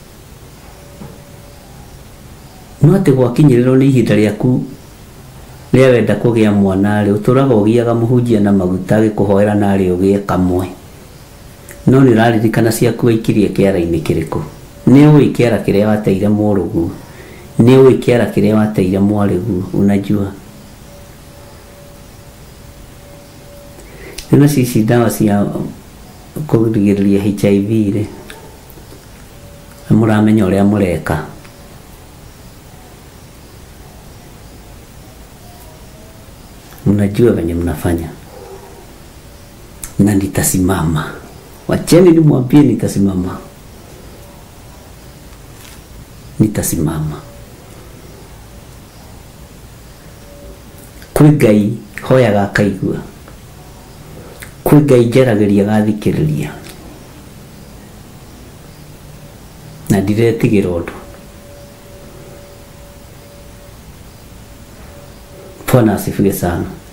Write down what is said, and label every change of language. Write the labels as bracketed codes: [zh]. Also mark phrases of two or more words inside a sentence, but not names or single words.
[ki] no atĩ gwakinyĩrĩrwo nĩ ihinda rĩaku rĩa wenda kũgĩa mwana rĩ ũtũraga ũgiaga mũhunjia na maguta agĩkũhoera narĩ ũgĩe kamwe no nĩ ũraririkana ciaku waikirie kĩara-inĩ kĩrĩkũ nĩ ũĩ kĩara kĩrĩa wateire mũrũguo nĩ ũĩ kĩara kĩrĩa wateire mwarĩguo unajua nĩ cici ndawa cia kũrigĩrĩria HIV rĩ mũramenya ũrĩa mũreka [sw] mnajua venye mnafanya na nitasimama wacheni nimwambie nitasimama [ki] kwĩ Ngai hoyaga akaigua kwĩ Ngai njeragĩria gathikĩrĩria na ndiretigĩra ũndũ [sw] Bwana asifiwe sana